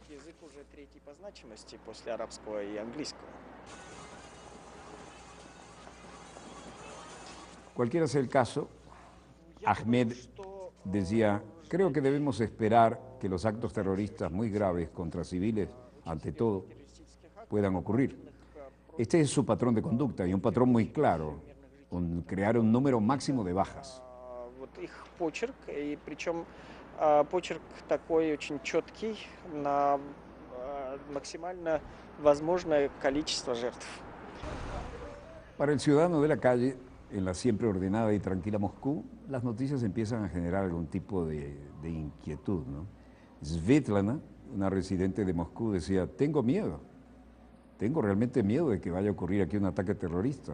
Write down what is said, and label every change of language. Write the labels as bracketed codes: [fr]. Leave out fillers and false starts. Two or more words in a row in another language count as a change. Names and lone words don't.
[es] Cualquiera sea el caso, Ahmed decía: creo que debemos esperar que los actos terroristas muy graves contra civiles, ante todo, puedan ocurrir. Este es su patrón de conducta, y un patrón muy claro: crear un número máximo de bajas. [ru] Почерк такой очень четкий на максимально возможное количество жертв. [es] Para el ciudadano de la calle, en la siempre ordenada y tranquila Moscú, las noticias empiezan a generar algún tipo de inquietud, ¿no? Svetlana, una residente de Moscú, decía: tengo miedo, tengo realmente miedo de que vaya a ocurrir aquí un ataque terrorista.